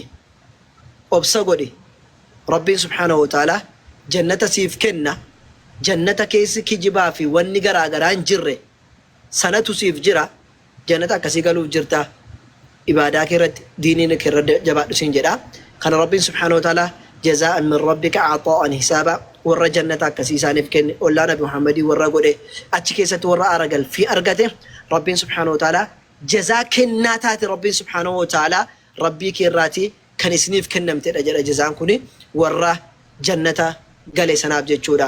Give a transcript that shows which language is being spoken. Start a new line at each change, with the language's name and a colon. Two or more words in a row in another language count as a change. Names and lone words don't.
Oromo: Obsa godhi. Rabbiin
Arabic: سبحانه وتعالى
Oromo: jannata siif kenna. Jannata keessi kijibaa fi wanni garaagaraa hin jirre sanatu siif jira. Jannata akkasii galuuf jirta. Ibaadaa kee irratti diiniin kee irra jabaadhu siin jedha. Kana Rabbiin
Arabic: سبحانه وتعالى جزاء من ربك عطاء حسابا
Oromo: warra jannata akkasii isaaniif kenne ollaa nabi Muhammadii warra godhe achi keessatti warra aara galfii argate Rabbiin
Arabic: سبحانه وتعالى
Oromo: jazaa kennaa taate Rabbiin
Arabic: سبحانه وتعالى
Oromo: rabbii kee irraati kan isiniif kennamtedha jedha jazaan kuni warra jannata gale sanaaf jechuudha.